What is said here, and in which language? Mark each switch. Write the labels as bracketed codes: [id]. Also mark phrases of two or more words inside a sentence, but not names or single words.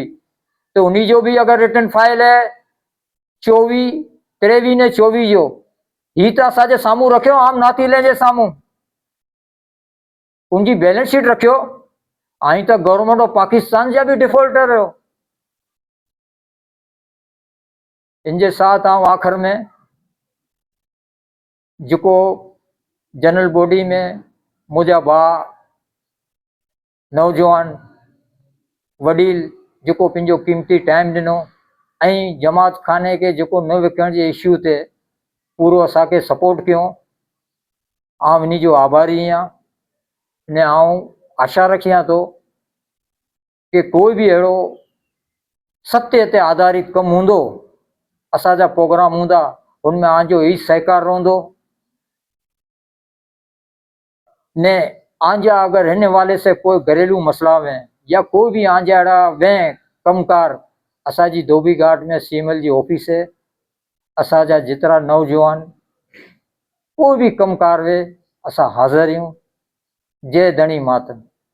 [kfr] तो उन्हीं जो भी अगर [en] return file [kfr] है 23 ने 24 जो ही तो असांजे साम्हूं रखियो आम नातीले जे साम्हूं उनकी [en] balance sheet [kfr] रखियो। आई तो [en] Government of Pakistan [kfr] जा भी डिफॉल्टर हो। इनके साथ आखिर में जो [en] general body [kfr] में मुझा भा नौजवान वडील जो पिंजो कीमती टाइम दिनो ऐं जमात खाने के जो न विकण के इश्यू ते पूरो असांखे सपोर्ट कियो। आउं इन्हीं जो आभारी हाँ ने आउं आशा रखियां तो कि कोई भी अड़ो सत्य ते आधारित कम होंदो असांजा प्रोग्राम होंदा उनमें आंजो ही सहकार रहंदो ने आंजा अगर इन हवाले से कोई घरेलू मसला में या कोई भी आंजा अड़ा वें कमकार असांजी धोबी घाट में CML जी ऑफिस है। असांजा जितरा नौजवान कोई भी कमकार वे असां हाज़िर हूँ। जय धनी मातम।